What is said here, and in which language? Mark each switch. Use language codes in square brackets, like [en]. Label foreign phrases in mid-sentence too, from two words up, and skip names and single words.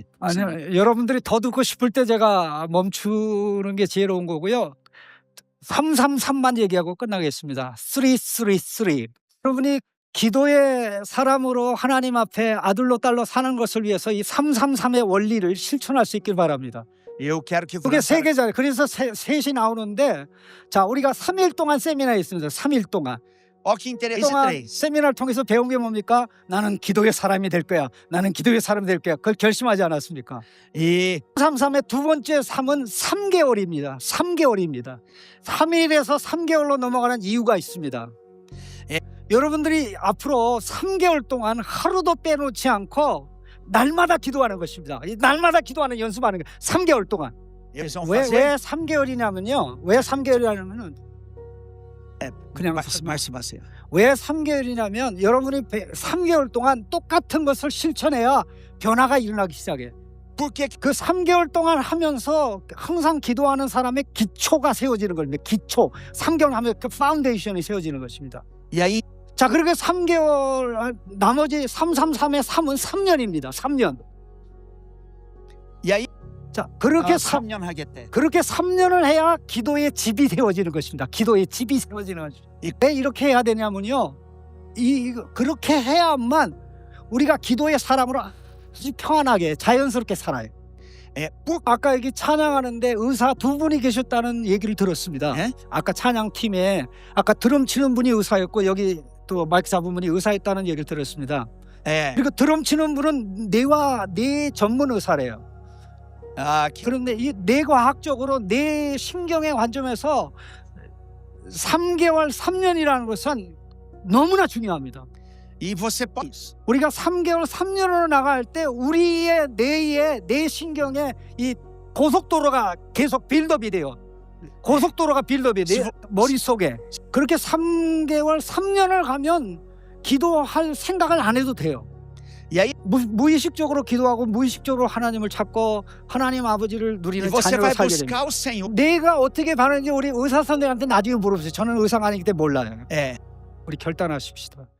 [ko] 아니요, 여러분들이 더 듣고 싶을 때 제가 멈추는 게 지혜로운 거고요. 333만 얘기하고 끝나겠습니다. 333. 여러분이 기도의 사람으로 하나님 앞에 아들로 딸로 사는 것을 위해서 이 333의 원리를 실천할 수 있길 바랍니다. [pt] Eu quero que [ko] 그게 세 개잖아요. 그래서 셋이 나오는데, 자, 우리가 3일 동안 세미나에 있습니다. 3일 동안. [pt] Ó que interessante. [ko] 동안 세미나를 통해서 배운 게 뭡니까? 나는 기도의 사람이 될 거야. 나는 기도의 사람이 될 거야. 그걸 결심하지 않았습니까? [pt] E [ko] 333의 두 번째 3은 3개월입니다. 3개월입니다. 3일에서 3개월로 넘어가는 이유가 있습니다. 여러분들이 앞으로 3개월 동안 하루도 빼놓지 않고 날마다 기도하는 것입니다. 날마다 기도하는 연습하는 거예요. 3개월 동안. [pt] eles vão [ko] 왜 [pt] fazer. [ko] 3개월이냐면요. 왜 3개월이냐면은 그냥 말씀하세요. 왜 3개월이냐면 여러분이 3개월 동안 똑같은 것을 실천해야 변화가 일어나기 시작해. [pt] Porque [ko] 그 3개월 동안 하면서 항상 기도하는 사람의 기초가 세워지는 겁니다. 기초. 3개월 하면 그 파운데이션이 세워지는 것입니다. [pt] e aí [ko] 자, 그렇게 3개월 나머지 333의 3은 3년입니다. 3년. [pt] e aí [ko] 자, 그렇게 3년 하겠대. 그렇게 3년을 해야 기도의 집이 세워지는 것입니다. 기도의 집이 세워지는 것입니다. 왜 이렇게 해야 되냐면요. 그렇게 해야만 우리가 기도의 사람으로 아주 평안하게 자연스럽게 살아요. 아까 여기 찬양하는데 의사 두 분이 계셨다는 얘기를 들었습니다. 아까 찬양팀에 아까 드럼 치는 분이 의사였고 여기 또 마이크 잡은 분이 의사였다는 얘기를 들었습니다. 그리고 드럼 치는 분은 뇌 전문 의사래요. 그런데 이 뇌과학적으로 뇌 신경의 관점에서 3개월, 3년이라는 것은 너무나 중요합니다. [pt] E você pode. [ko] 우리가 3개월, 3년으로 나갈 때 우리의 뇌 신경에 이 고속도로가 계속 빌드업이 돼요. 고속도로가 빌드업이 돼요. 머릿속에. 그렇게 3개월, 3년을 가면 기도할 생각을 안 해도 돼요. [pt] E aí [ko] 무의식적으로 기도하고 무의식적으로 하나님을 찾고 하나님 아버지를 누리는 [pt] você [ko] 자녀로 [pt] vai [ko] 살게 됩니다. [pt] buscar o Senhor. [ko] 내가 어떻게 반응인지 우리 의사 선생님한테 나중에 물어보세요. 저는 의사가 아니기 때문에 몰라요. [pt] É. [ko] 우리 결단하십시다.